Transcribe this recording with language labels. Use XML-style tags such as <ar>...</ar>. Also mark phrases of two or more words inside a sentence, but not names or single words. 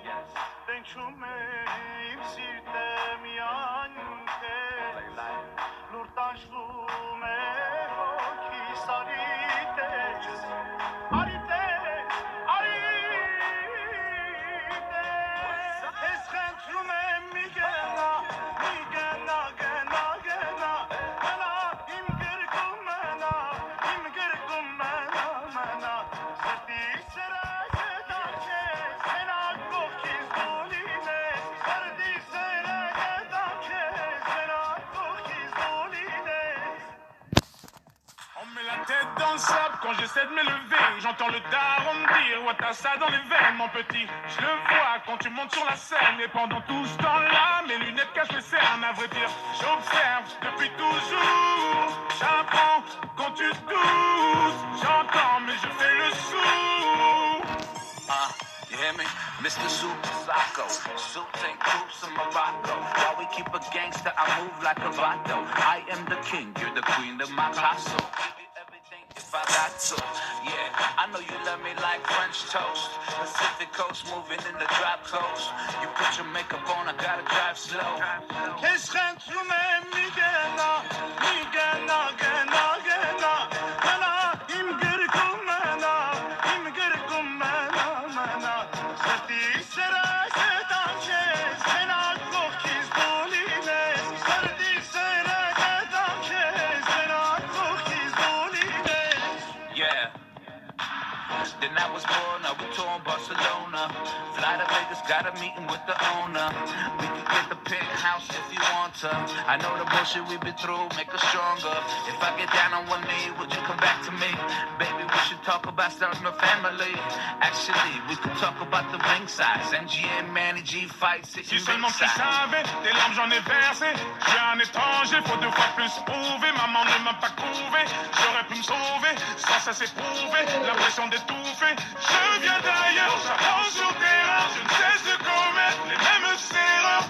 <fr>بنچومیم سیرتم یان کس لورتانشومه کی ساریتش آریتش آریتش اسخنترومم میگنا میگنا گنا گنا منا imgirkum mena mena serti sera sedache sena kokis doline serti sera sedache sena kokis doline. On met la tête dans le sable quand j'essaie de m'élever. J'entends le daron me dire ouais t'as ça dans les veines mon petit. Je le vois quand tu montes sur la scène. Et pendant tout ce temps-là mes lunettes cachent mes cernes. À vrai dire j'observe depuis toujours. J'apprends quand tu doutes. J'entends mais je fais le sourd.</fr> <en>You hear me? Mr. Super Psycho. Suits and coops in Morocco. While we keep a gangster, I move like a vato. I am the king, you're the queen of my castle. Give you everything if I got to. Yeah, I know you love me like French toast. Pacific coast, moving in the drop clothes. You put your makeup on, I gotta drive slow. اسخنترومم میگنا میگنا گنا گنا منا imgirkum mena serti sera sedache sena kokis doline serti sera sedache sena kokis doline. Yeah. Then I was born a Now we tour Barcelona. Fly to Vegas, got a meeting with the owner. We can get the penthouse if you want to. I know the bullshit we've been through make us stronger. If I get down on one knee, would you come back to me? Baby, we should talk about starting a family. Actually, we could talk about the ring size. MGM, Manny G fights.</en> <fr>Si seulement tu savais, tes larmes j'en ai versé. Je suis un étranger, faut 2 fois plus prouver. Maman ne m'a pas couvé, j'aurais pu me sauver. Sans ça c'est prouvé, l'impression d'étouffer. Je viens d'ailleurs, j'apprends sur terrain. Je ne cesse de commettre les mêmes erreurs.</fr>